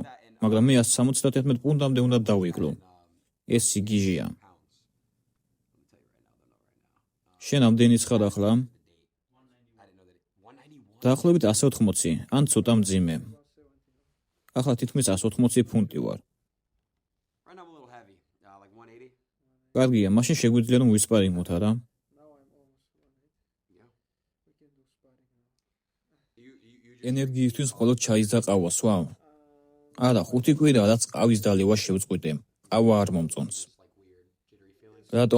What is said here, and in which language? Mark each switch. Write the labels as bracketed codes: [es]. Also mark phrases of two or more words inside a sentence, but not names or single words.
[ka] მაგრამ მე 171 პუნქტამდე უნდა დავიკლო. ეს სიგიჟეა. შენ ამდენიც ხარ ახლა? დაახლოებით 180, ან ცოტა მძიმე. ახლა თითქმის 180 ფუნტი ვარ. [en] Right now I'm a little heavy, like 180. [ka] კარგია, მაშინ შეგვიძლია რომ ვისპარინგოთ, არა? ენერგიისთვის მხოლოდ ჩაის და ყავას ვაო? არა, 5 კვირა რაც ყავის დალევა შევწყვიტე. ყავა არ მომწონს. რატომ?